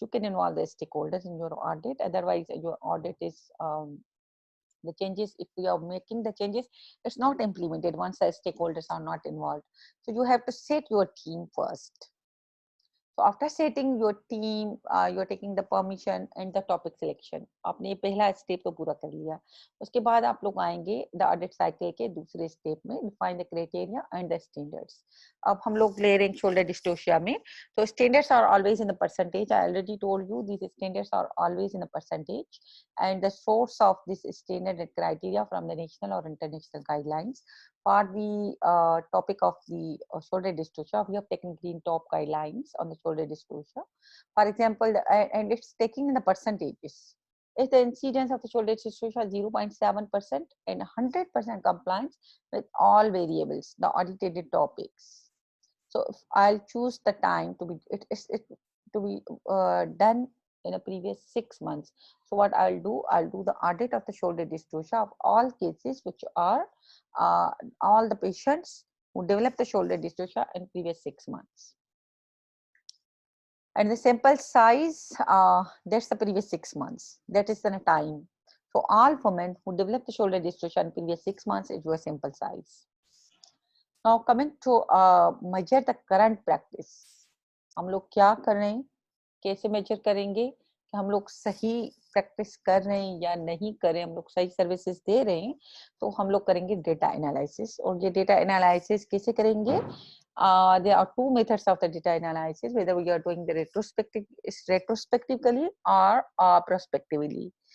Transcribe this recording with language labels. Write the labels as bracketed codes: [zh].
[en] You can involve the stakeholders in your audit. Otherwise, your audit is the changes, if we are making the changes, it's not implemented once the stakeholders are not involved. So you have to set your team first. So after setting your team, you're taking the permission and the topic selection. [hi] आपने ये पहला step तो पूरा कर लिया. उसके बाद आप लोग आएंगे [en] the audit cycle [hi] के दूसरे [en] Step में, define the criteria and the standards. [hi] अब हम लोग ले रहे हैं [en] shoulder dystocia [hi] में, तो [en] Standards are always in the percentage. I already told you this standards are always in the percentage and the source of this standard and criteria from the national or international guidelines. For the topic of the shoulder dystocia, we have taken green top guidelines on the shoulder dystocia. For example, and it's taking in the percentages. If the incidence of the shoulder dystocia is 0.7% and 100% compliance with all variables, the audited topics. So if I'll choose the time to be to be done in a previous 6 months. So what I'll do the audit of the shoulder dystocia of all cases which are all the patients who develop the shoulder dystocia in previous 6 months. And the sample size, that's the previous 6 months. That is the time. So all women who develop the shoulder dystocia in previous 6 months is your sample size. Now coming to measure the current practice. [hi] हम लोग क्या कर रहे हैं, कैसे major करेंगे कि हम लोग सही प्रैक्टिस कर रहे हैं या नहीं कर रहे हैं, हम लोग सही सर्विसेज दे रहे हैं. तो हम लोग करेंगे डेटा एनालिसिस. और ये डेटा एनालिसिस कैसे करेंगे? [en] There are two methods of the data analysis, whether we are doing the retrospectively or prospectively.